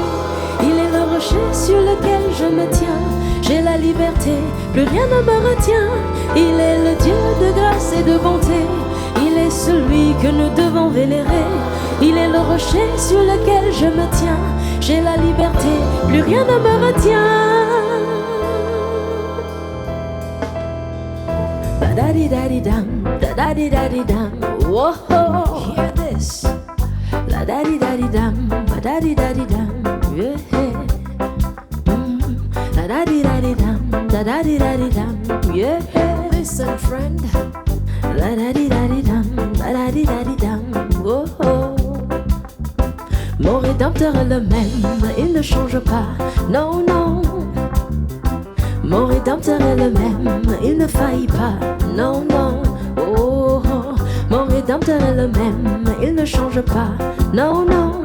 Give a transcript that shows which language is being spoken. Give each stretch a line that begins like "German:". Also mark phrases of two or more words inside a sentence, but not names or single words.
French: Il est le rocher sur lequel je me tiens, j'ai la liberté, plus rien ne me retient. Il est le Dieu de grâce et de bonté, il est celui que nous devons vénérer. Il est le rocher sur lequel je me tiens, j'ai la liberté, plus rien ne me retient. Da-da-di-da-di-dam, da-da-di-da-di-dam, whoa,
English: hear this. La-da-di-da-di-dam, ba-da-di-da-di-dam, yeah. La-da-di-da-di-dam, da-da-di-da-di-dam, yeah. Listen, friend. La-da-di-da-di-dam, ba-da-di-da-di-dam, whoa.
French: Mon Rédempteur est le même, il ne change pas, non, non. Mon Rédempteur est le même, il ne faillit pas, non, non. Oh, oh. Mon Rédempteur est le même, il ne change pas, non, non.